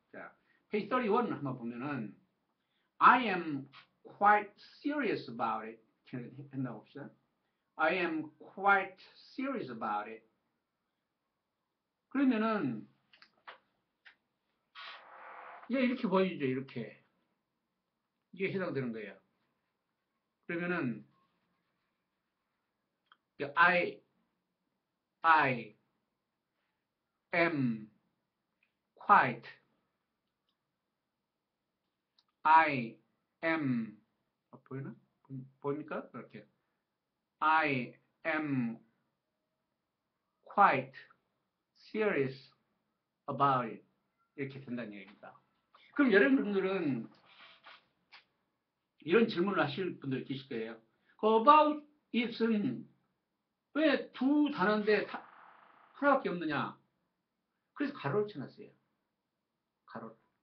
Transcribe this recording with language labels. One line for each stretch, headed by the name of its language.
English: 자, page 31
Korean: 한번 보면은,
English: I am quite serious about it.
Korean: 했나 봅시다.
English: I am quite serious about it.
Korean: 그러면은, 이렇게 보이죠, 이렇게. 이게 해당되는 거예요. 그러면은,
English: I am quiet. I am
Korean: 보이나? 보입니까? 이렇게
English: I am quite serious about it.
Korean: 이렇게 된다는 얘기입니다. 그럼 여러분들은 이런 질문을 하실 분들 계실 거예요.
English: About it
Korean: 은 왜 두 단어인데 하나밖에 없느냐? 그래서 가로를 쳐놨어요. 가로.